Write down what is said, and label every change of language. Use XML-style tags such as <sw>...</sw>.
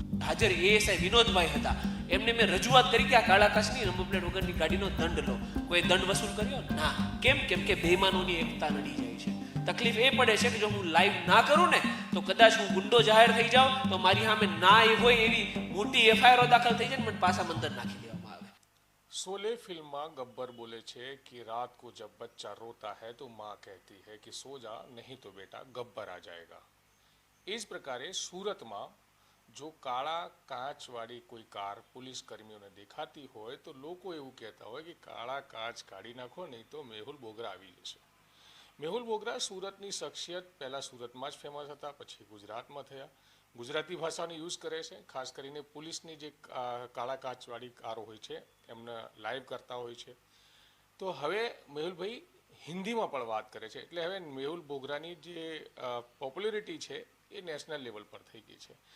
<gu>હાજર એએસઆઈ વિનોદભાઈ હતા, એમને મેં રજૂઆત કરી કે આ કાળા કાચની નંબર પ્લેટ વગરની ગાડીનો દંડ લો. કોઈ દંડ વસૂલ કર્યો ના. કેમ? કે બેઈમાનોની એકતા નડી જાય છે. તકલીફ એ પડે છે કે જો હું લાઈવ ના કરું ને તો કદાચ હું ગુંડો જાહેર થઈ જાઉં તો મારી સામે ના એ હોય એવી મોટી એફઆઈઆર દાખલ થઈ જાય ને મને પાછા મંદર નાખી દેવામાં આવે.</gu> <hi>शोले फिल्म में गब्बर बोले छे कि रात को जब बच्चा रोता है तो माँ कहती है कि सो जा नहीं तो बेटा गब्बर आ जाएगा. इस प्रकारे सूरत में जो काला कांच वाली कोई कार पुलिस कर्मियों ने देखाती होय तो लोग</hi> <gu>એવું કહેતા હોય કે કાળા કાચ કાઢી નાખો નહીં તો મેહુલ બોગરા આવી જશે. મેહુલ બોગરા સુરતની શખ્સિયત પહેલા સુરતમાં જ ફેમસ હતા, પછી ગુજરાતમાં થયા. ગુજરાતી ભાષાનો યુઝ કરે છે, ખાસ કરીને પોલીસની જે કાળા કાચવાળી કારો હોય છે એમને લાઈવ કરતા હોય છે. તો હવે મેહુલભાઈ હિન્દીમાં પણ વાત કરે છે, એટલે હવે મેહુલ બોગરાની જે પોપ્યુલરિટી છે એ નેશનલ લેવલ પર થઈ ગઈ છે.</gu>